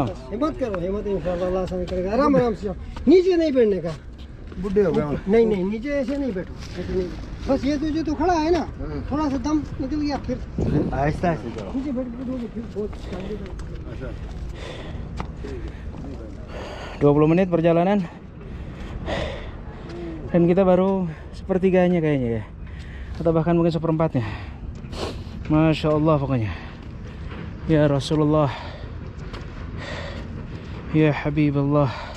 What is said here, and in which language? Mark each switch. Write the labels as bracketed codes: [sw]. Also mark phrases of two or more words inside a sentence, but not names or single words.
[hi] हिम्मत करो, हिम्मत इंशाअल्लाह अल्लाह आसान करेगा। आराम आराम से जाओ, नीचे नहीं बैठने का। बुढ़े हो गए हम। नहीं नहीं, नीचे ऐसे नहीं बैठो, ऐसे नहीं। बस ये तुझे तो खड़ा है ना, थोड़ा सा दम निकल गया, फिर आहिस्ता आहिस्ता जाओ। नीचे बैठ के फिर बहुत [id] 20 menit perjalanan dan kita baru sepertiganya kayaknya ya, atau bahkan mungkin seperempatnya. [ar] ما شاء الله [id] pokoknya. [ar] يا رسول الله، يا حبيب الله.